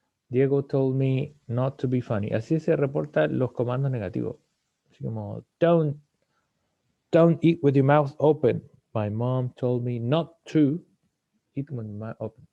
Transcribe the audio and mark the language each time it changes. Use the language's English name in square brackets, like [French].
[English] Diego told me not to be funny. [Spanish] Así se reportan los comandos negativos. Así como, [English] don't eat with your mouth open. My mom told me not to eat with my mouth open.